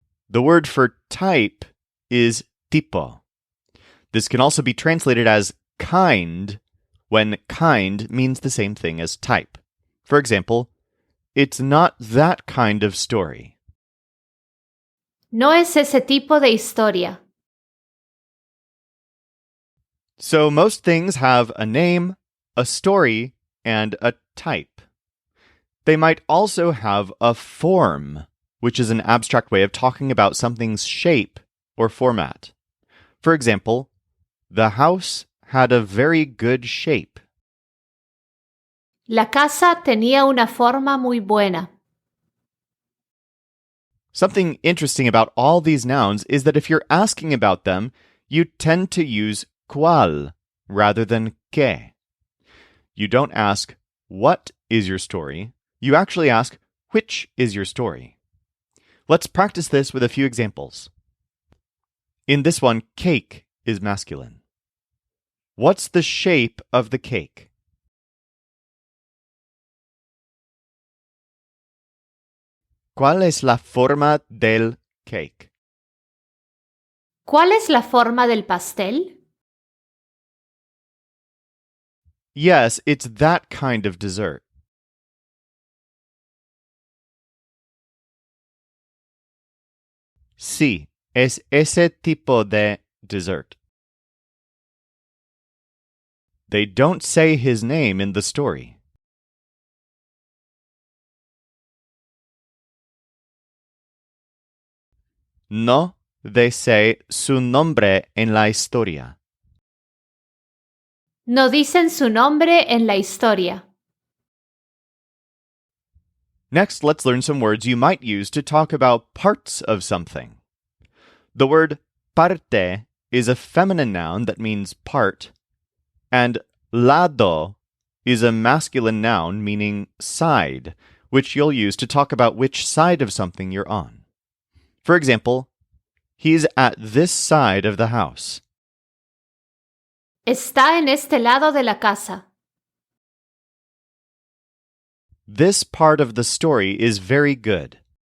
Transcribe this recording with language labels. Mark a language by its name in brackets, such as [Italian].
[English] The word for type is tipo. This can also be translated as kind, when kind means the same thing as type. For example, it's not that kind of story. [Spanish] No es ese tipo de historia. [English] So most things have a name, a story, and a type. They might also have a form, which is an abstract way of talking about something's shape or format. For example, the house had a very good shape. [Spanish] La casa tenía una forma muy buena. [English] Something interesting about all these nouns is that if you're asking about them, you tend to use cuál rather than qué. You don't ask, what is your story? You actually ask, which is your story? Let's practice this with a few examples. In this one, cake is masculine. What's the shape of the cake? [Spanish] ¿Cuál es la forma del cake? ¿Cuál es la forma del pastel? [English] Yes, it's that kind of dessert. [Spanish] Sí, es ese tipo de dessert. [English] They don't say his name in the story. No, they say [Spanish] su nombre en la historia. No dicen su nombre en la historia. [English] Next, let's learn some words you might use to talk about parts of something. The word parte is a feminine noun that means part, and lado is a masculine noun meaning side, which you'll use to talk about which side of something you're on. For example, he's at this side of the house. [Spanish] Está en este lado de la casa. [English] This part of the story is very good.